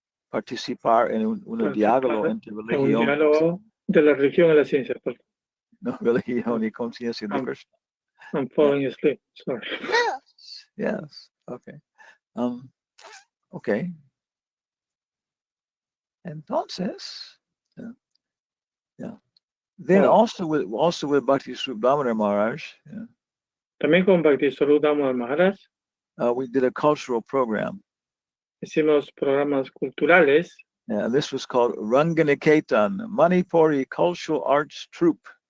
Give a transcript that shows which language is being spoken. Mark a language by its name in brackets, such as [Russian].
[Spanish] participar en un diálogo entre religión. Un diálogo de la religión y la ciencia. No, religión y conciencia de Krishna. [English] I'm falling asleep, sorry. Yes. Okay. Okay. [Spanish] Entonces, [English] Then also with Bhakti Swarup Damodar Maharaj. [Spanish] También con Bhaktiswarup Damodar Maharaj. [English] We did a cultural program. [Spanish] Hicimos programas culturales. [English] This was called Ranganiketan, Manipuri Cultural Arts Troupe.